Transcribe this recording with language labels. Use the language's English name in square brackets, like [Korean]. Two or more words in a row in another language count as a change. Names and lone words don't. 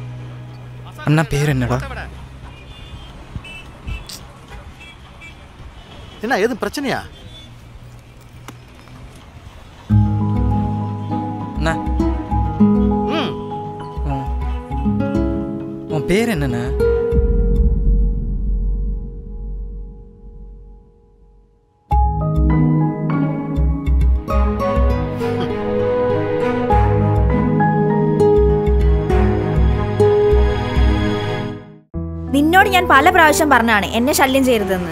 [Tamil] அண்ணா பேர் என்னடா? என்ன எதுவும் பிரச்சனையா? அண்ணா உன் பேர் என்னண்ணா? [Malayalam] നിന്നോട് ഞാൻ പല പ്രാവശ്യം പറഞ്ഞാണ് എന്നെ ശല്യം ചെയ്യരുതെന്ന്.